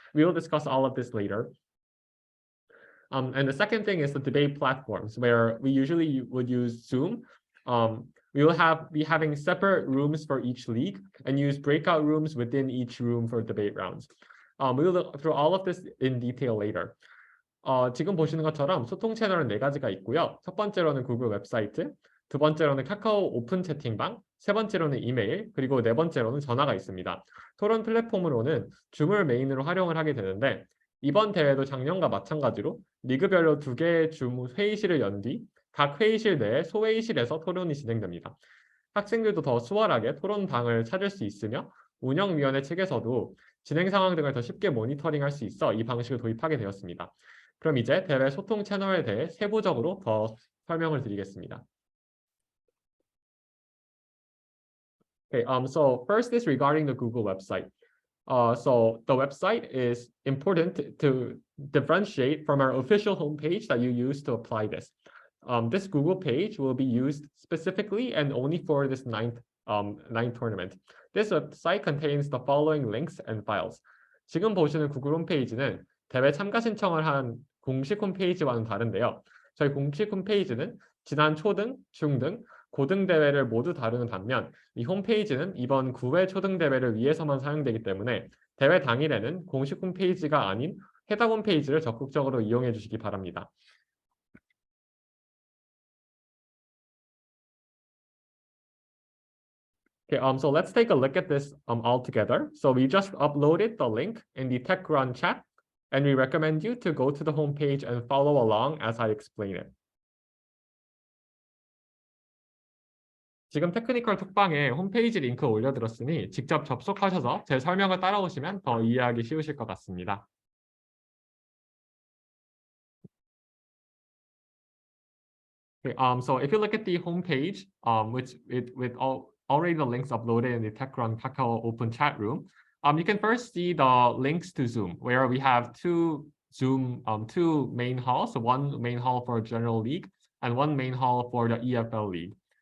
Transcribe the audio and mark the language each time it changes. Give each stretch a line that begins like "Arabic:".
English: We will discuss all of this later. And the second thing is the debate platforms, where we usually would use Zoom. We will be having separate rooms for each league and use breakout rooms within each room for debate rounds. We will look through all of this in detail later.
Korean: 지금 보시는 것처럼 소통 채널은 4가지가 있고요. 첫 번째로는 구글 웹사이트, 두 번째로는 카카오 오픈 채팅방, 세 번째로는 이메일, 그리고 네 번째로는 전화가 있습니다. 토론 플랫폼으로는 줌을 메인으로 활용을 하게 되는데 이번 대회도 작년과 마찬가지로 리그별로 2개의 줌 회의실을 연 뒤 각 회의실 내에 소회의실에서 토론이 진행됩니다. 학생들도 더 수월하게 토론방을 찾을 수 있으며 운영위원회 측에서도 진행 상황 등을 더 쉽게 모니터링할 수 있어 이 방식을 도입하게 되었습니다. 그럼 이제 대회 소통 채널에 대해 세부적으로 더 설명을 드리겠습니다.
English: Okay, so first is regarding the Google website. So the website is important to differentiate from our official homepage that you use to apply this. This Google page will be used specifically and only for this ninth tournament. This website contains the following links and files.
Korean: 지금 보시는 구글 홈페이지는 대회 참가 신청을 한 공식 홈페이지와는 다른데요. 저희 공식 홈페이지는 지난 초등, 중등, 고등대회를 모두 다루는 반면 이 홈페이지는 이번 9회 초등대회를 위해서만 사용되기 때문에 대회 당일에는 공식 홈페이지가 아닌 해당 홈페이지를 적극적으로 이용해 주시기 바랍니다.
English: Okay, so let's take a look at this all together. So we just uploaded the link in the TechRun chat, and we recommend you to go to the homepage and follow along as I explain it.
Korean: 지금 테크니컬 톡방에 홈페이지 링크 올려드렸으니 직접 접속하셔서 제 설명을 따라오시면 더 이해하기 쉬우실 것 같습니다.
English: Okay, so if you look at the homepage, with already the links uploaded in the TechRun Kakao open chat room, you can first see the links to Zoom, where we have two main halls, so one main hall for General League and one main hall for the EFL League.